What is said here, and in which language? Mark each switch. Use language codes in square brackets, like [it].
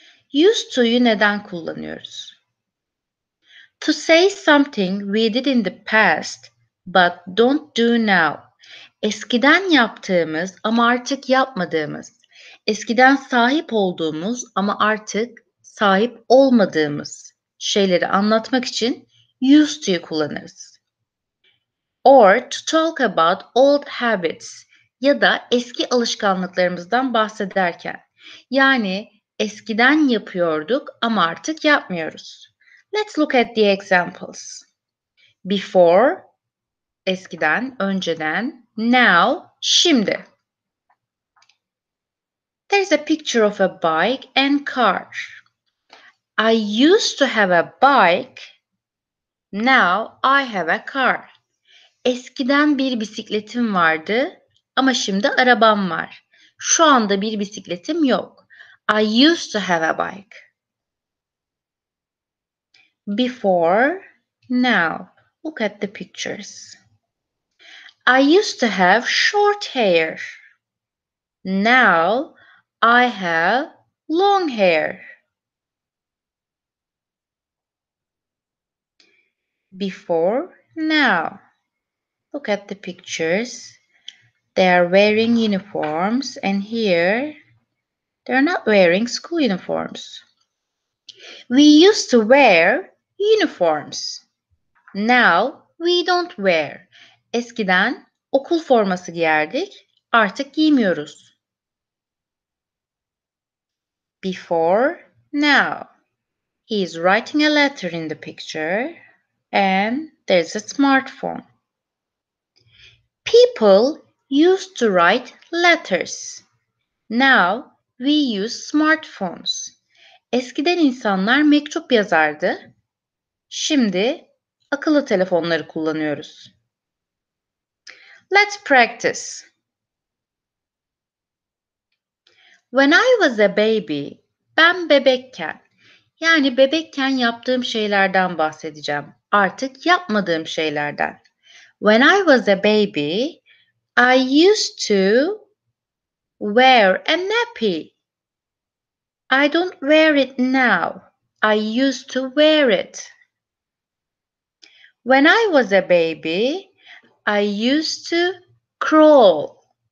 [tr] Used to'yu neden kullanıyoruz? [en] To say something we did in the past but don't do now. [tr] Eskiden yaptığımız ama artık yapmadığımız. Eskiden sahip olduğumuz ama artık sahip olmadığımız şeyleri anlatmak için used to'yu kullanırız. [en] Or to talk about old habits [tr] ya da eski alışkanlıklarımızdan bahsederken. Yani eskiden yapıyorduk ama artık yapmıyoruz. [en] Let's look at the examples. [tr] Before, eskiden, önceden. Now, şimdi. [en] There's a picture of a bike and car. I used to have a bike. Now I have a car. [tr] Eskiden bir bisikletim vardı ama şimdi arabam var. Şu anda bir bisikletim yok. [en] I used to have a bike. Before, now. Look at the pictures. I used to have short hair. Now I have long hair. Before, now. Look at the pictures. They are wearing uniforms, and here they're not wearing school uniforms. We used to wear uniforms. Now we don't wear. [tr] Eskiden okul forması giyerdik, artık giymiyoruz. [en] Before, now. He is writing a letter in the picture, and there's a smartphone. People used to write letters. Now we use smartphones. [tr] Eskiden insanlar mektup yazardı. Şimdi akıllı telefonları kullanıyoruz. [en] Let's practice. When I was a baby, [tr] ben bebekken, yani bebekken yaptığım şeylerden bahsedeceğim. Artık yapmadığım şeylerden. [en] When I was a baby, I used to wear a nappy. I don't wear it now. I used to wear it. When I was a baby, I used to crawl.